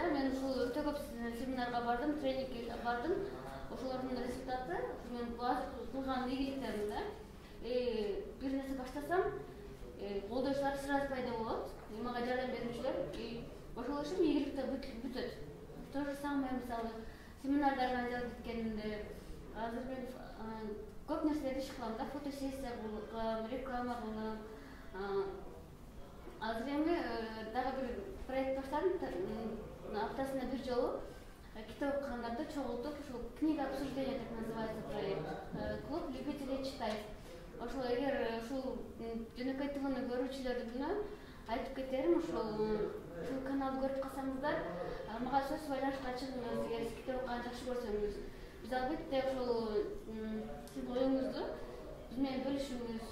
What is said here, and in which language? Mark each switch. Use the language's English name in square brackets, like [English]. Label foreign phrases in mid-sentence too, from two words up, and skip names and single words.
[Kyrgyz] Мен ушул өтө көп семинарга бардым, тренингге бардым. Ошолордун результаты мен кылган ийгиликтерим да. Бир нерсе баштасам, колдоочулар сразу пайда болот. Мага жардам берүүчүлөр, ошол үчүн ийгиликте бүтөт. [Russian] То же самое [Kyrgyz] мисалы семинардарга айналып кеткенимде, азыр мен көп нерселерди иш кылам да, фотосессия кылам, реклама кылам. Азыр эми дагы бир проект баштадым, аптасына бир жолу китеп окугандарды чогултуп, ушул [Russian] книга обсуждения так называется проект. Клуб любителей читать. [Kyrgyz] Ошол эгер ушул жөнөкөй тилини көрүүчүлөрдүнө айтып кетерим, ушул каналды көрүп калсаңыздар, мага сөз байланышка чыгыңыз, эгер сиз китеп окуганды жакшы көрсөңүз. Биз албетте ошол сиздин оюңузду биз менен бөлүшүңүз.